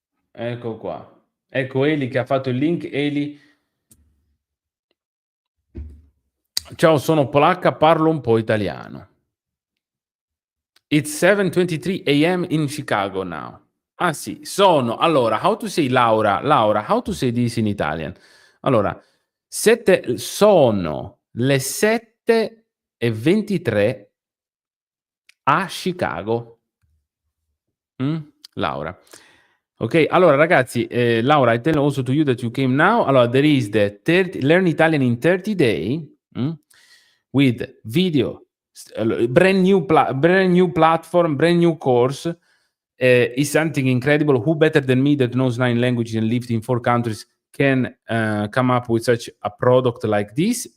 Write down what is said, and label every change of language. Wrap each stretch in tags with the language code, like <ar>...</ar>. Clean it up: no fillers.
<it>Ecco qua. Ecco Eli che ha fatto il link. Eli. Ciao, sono polacca, parlo un po' italiano.</it> <en>It's 7:23 a.m. in Chicago now. Ah sì, allora, how to say Laura, how to say this in Italian?</en> <it>Allora, sono le 7:23 a Chicago. Laura.</it> <en>Okay, allora ragazzi, Laura, I tell also to you that you came now. Allora, there is the Learn Italian in 30 day, with video, brand new platform, brand new course. Is something incredible. Who better than me that knows 9 languages and lived in 4 countries can come up with such a product like this?</en>